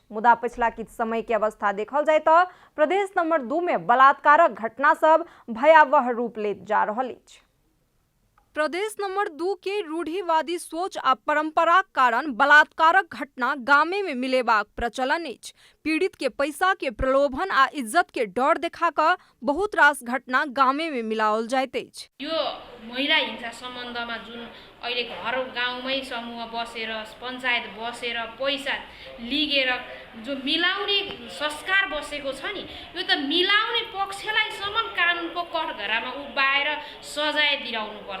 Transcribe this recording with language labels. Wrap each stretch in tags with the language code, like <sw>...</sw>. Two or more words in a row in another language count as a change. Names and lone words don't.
<mai>मुदा पिछला किछु समय के अवस्था देखल जाय तऽ प्रदेश नंबर 2 में बलात्कारक घटना सब भयावह रूप लेत जा रहल अछि। प्रदेश नंबर 2 के रूढ़िवादी सोच आ परंपराक कारण बलात्कारक घटना गामे में मिलेबाक प्रचलन अछि। पीड़ित के पैसा के प्रलोभन आ इज्जत के डर देखा कऽ बहुत रास घटना गामे में मिलाओल जाइत अछि।</mai> <ne>यो महिला हिंसा सम्बन्धमा जुन अहिले घर गाउँमै समूह बसेर पञ्चायत बसेर पैसा लिगेर जो मिलाउने संस्कार बसेको छ नि, यो त मिलाउने पक्षलाई सम्म कानुनको कठघरामा उभाएर सजाय दिलाउनु पर्छ।</ne>